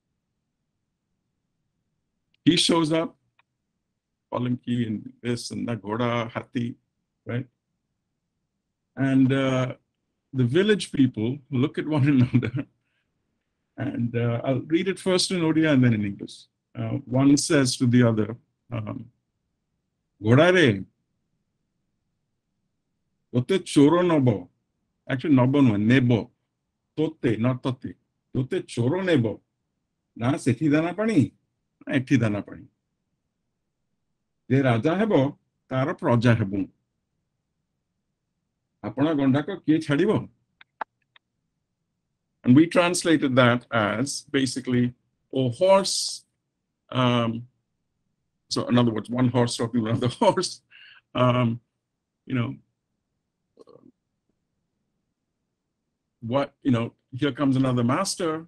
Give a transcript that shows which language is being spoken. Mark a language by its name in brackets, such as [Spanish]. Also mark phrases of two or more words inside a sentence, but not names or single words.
[English] He shows up, Palanki and this and that, Ghoda, Hathi, right? And the village people look at one another, and I'll read it first in Odia and then in English. One says to the other, [Odia] ଘୋଡ଼ା ରେ, ତୋତେ ଚରୋ ନବୋ. [English] Actually, nobo no, nebo. Tote, not tote. [Odia] ତୋତେ ଚରୋ ନେବୋ। ନା ସେଠି ଦାନା ପାଣି. ଏଠି ଦାନା ପାଣି ଯେ ରାଜା ହେବ ତାର ପ୍ରଜା ହେବୁ ଆପଣା ଗଣ୍ଡାକ କିଏ ଛାଡ଼ିବ. [English] And we translated that as basically a horse, so in other words, one horse talking to another horse, here comes another master.